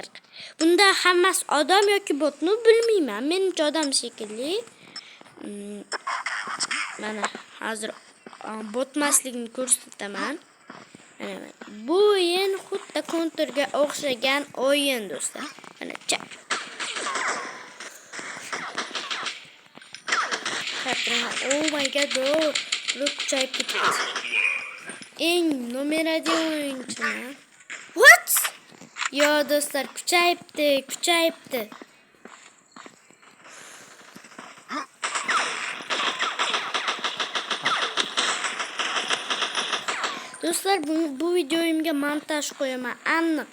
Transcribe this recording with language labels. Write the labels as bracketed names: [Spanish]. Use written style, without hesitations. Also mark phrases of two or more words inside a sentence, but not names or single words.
[Uzbek] Bunda hammasi odam yoki botni bilmayman. Menimcha odam shekilli. Mana hozir botmasligini ko'rsataman. Mana bu o'yin xuddi konturga o'xshagan o'yin do'stlar. [English] Mana oh my god, [Uzbek] kuchayib ketdi. Eng nomer 1 o'yinchimi? What? Yo do'stlar, kuchayibdi. Do'stlar, bu videoyimga montaj qo'yaman, aniq.